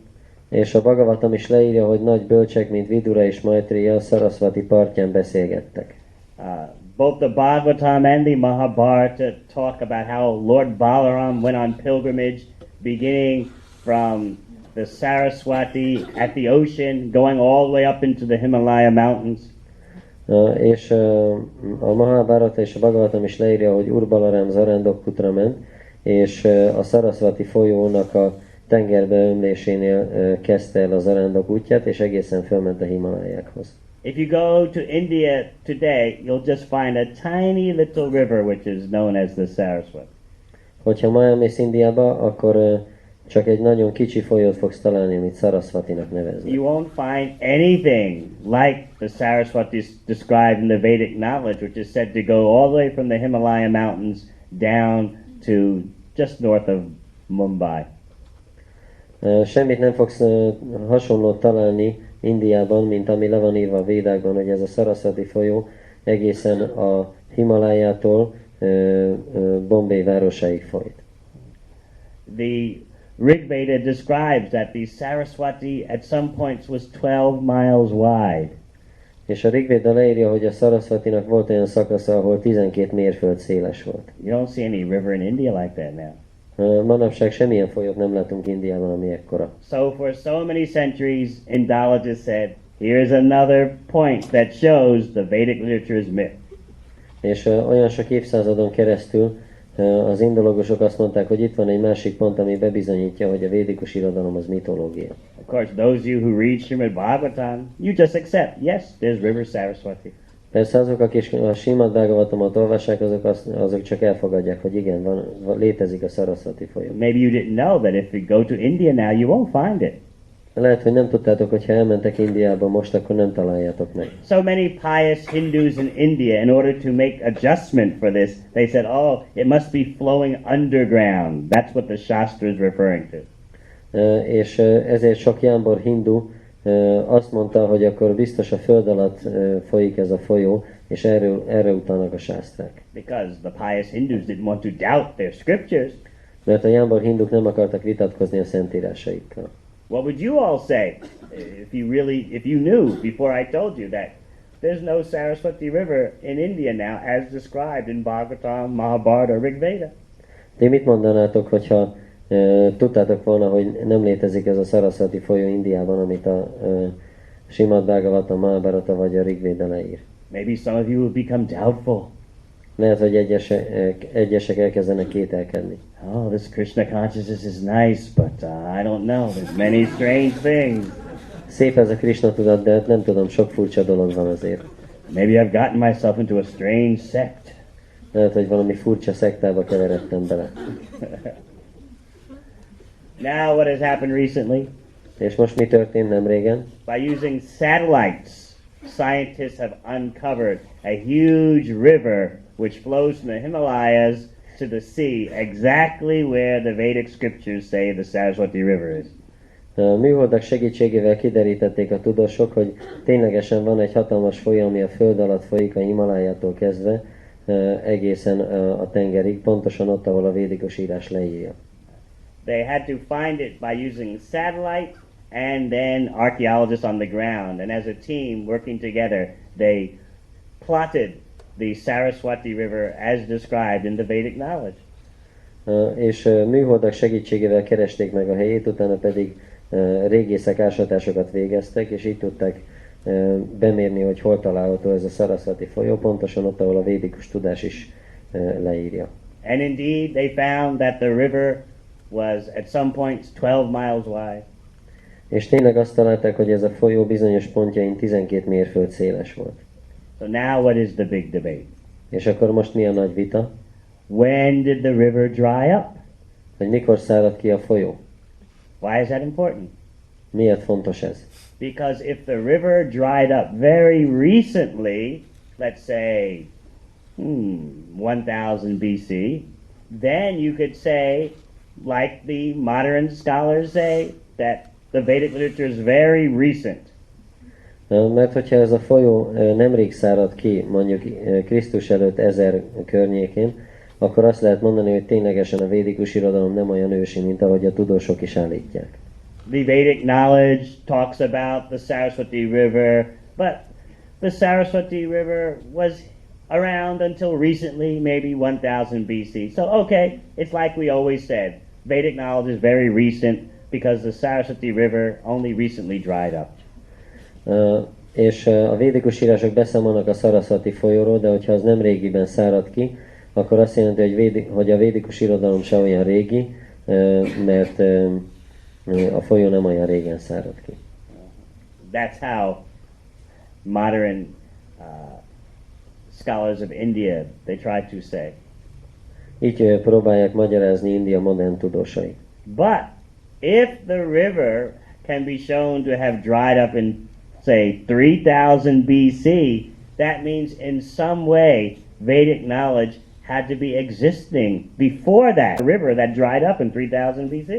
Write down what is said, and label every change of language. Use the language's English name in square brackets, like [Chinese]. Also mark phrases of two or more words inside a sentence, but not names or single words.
[Hungarian] És a Bhagavatam is leírja, hogy nagy bölcsek, mint Vidura és Maitreya a Saraswati partján beszélgettek. [English] Both the Bhagavatam and the Mahabharata talk about how Lord Balaram went on pilgrimage, beginning from the Saraswati at the ocean, going all the way up into the Himalaya mountains. [Hungarian] És a Mahabharata és a Bhagavatam is leírja, hogy Úr Balaram Zarándokutra ment, és a Saraswati folyónak a tengerbe ömlésénél kezdte el a Zarándok útját, és egészen fölment a Himalájákhoz. [English] If you go to India today, you'll just find a tiny little river which is known as the Saraswati. [Hungarian] Hogyha ma elmész Indiába, akkor csak egy nagyon kicsi folyót fogsz találni, amit Saraswatinak neveznek. [English] You won't find anything like the Saraswati described in the Vedic knowledge, which is said to go all the way from the Himalaya mountains down to just north of Mumbai. [Hungarian] Semmit nem fogsz hasonlót találni Indiában, mint ami le van írva a védákban, hogy ez a Saraswati folyó egészen a Himalájától Bombay városáig folyt. [English] The Rig Veda describes that the Saraswati at some points was 12 miles wide. [Hungarian] És a Rig Veda leírja, hogy a Saraswatinak volt olyan szakasza, ahol 12 mérföld széles volt. [English] You don't see any river in India like that now. [Hungarian] Manapság semmilyen folyót nem látunk Indiában, ami ekkora. [English] So for so many centuries, Indologists said, here's another point that shows the Vedic literature is myth. [Hungarian] És olyan sok évszázadon keresztül az indológusok azt mondták, hogy itt van egy másik pont, ami bebizonyítja, hogy a védikus irodalom az mitológia. [English] Of course, those you who read Srimad Bhagavatam, you just accept, yes, there's river Saraswati. [Hungarian] Persze azok, akik a Srimad Bhagavatamot olvassák, azok csak elfogadják, hogy igen, létezik a Saraswati folyó. [English] Maybe you didn't know that if you go to India now, you won't find it. [Hungarian] Lehet, hogy nem tudtátok, hogy ha elmentek Indiába most, akkor nem találjátok meg. [English] So many pious Hindus in India, in order to make adjustment for this, they said, oh, it must be flowing underground. That's what the Shastra is referring to. [Hungarian] És ezért sok jámbor hindu azt mondta, hogy akkor biztos a föld alatt folyik ez a folyó, és erre utalnak a sásztrák. [English] Because the pious Hindus didn't want to doubt their scriptures. [Hungarian] Mert a jámbor hinduk nem akartak vitatkozni a szentírásaikkal. [English] What would you all say if you knew before I told you that there's no Saraswati River in India now as described in Bhagavatam, Mahabharata, Rig Veda. [Hungarian] Ti mit mondanátok, hogyha tudtátok volna, hogy nem létezik ez a Saraswati folyó Indiában, amit a Simad Bhagavatam, Mahabharata vagy a Rig Veda leír? [English] Maybe some of you will become doubtful. [Hungarian] Lehet, hogy egyesek elkezdenek kételkedni. [English] Oh, this Krishna consciousness is nice, but I don't know. There's many strange things. [Hungarian] Szép ez a Krishna tudat, de nem tudom, sok furcsa dolog van azért. [English] Maybe I've gotten myself into a strange sect. [Hungarian] Lehet, hogy valami furcsa szektába keveredtem bele. [English] Now what has happened recently? [Hungarian] És most mi történt nem régen? [English] By using satellites, scientists have uncovered a huge river which flows from the Himalayas to the sea, exactly where the Vedic scriptures say the Saraswati River is. [Hungarian] A műholdak segítségével kiderítették a tudósok, hogy ténylegesen van egy hatalmas folyó, ami a föld alatt folyik a Himalájától kezdve egészen a tengerig, pontosan ott, ahol a védikus írás leírja. [English] They had to find it by using satellite and then archaeologists on the ground. And as a team working together, they plotted the Saraswati River as described in the Vedic knowledge. [Hungarian] És műholdak segítségével keresték meg a helyét, utána pedig régészek ásatásokat végeztek, és így tudták bemérni, hogy hol található ez a Saraswati folyó, pontosan ott, ahol a védikus tudás is leírja. [English] And indeed, they found that the river was at some points 12 miles wide. [Hungarian] És tényleg azt találták, hogy ez a folyó bizonyos pontjain 12 mérföld széles volt. [English] So now what is the big debate? [Hungarian] És akkor most mi a nagy vita? [English] When did the river dry up? [Hungarian] Hogy mikor szárad ki a folyó? [English] Why is that important? [Hungarian] Miért fontos ez? [English] Because if the river dried up very recently, let's say 1000 BC, then you could say, like the modern scholars say, that the Vedic literature is very recent. [Hungarian] Mert hogyha ez a folyó nemrég szárad ki, mondjuk Krisztus előtt 1000 környékén, akkor azt lehet mondani, hogy ténylegesen a védikus irodalom nem olyan ősi, mint ahogy a tudósok is állítják. [English] The Vedic knowledge talks about the Saraswati River, but the Saraswati River was around until recently, maybe 1000 BC. So, okay, it's like we always said. Vedic knowledge is very recent because the Saraswati River only recently dried up. [Hungarian] És a védikus írások beszámolnak a Saraswati folyóról, de hogyha az nem régiben szárad ki, akkor azt jelenti, hogy a védikus irodalom se olyan régi, mert a folyó nem olyan régen szárad ki. [English] That's how modern scholars of India, they try to say. [Hungarian] Így próbálják magyarázni India modern tudósai. [English] But if the river can be shown to have dried up in, say, 3000 BC, that means in some way Vedic knowledge had to be existing before that river that dried up in 3000 BC.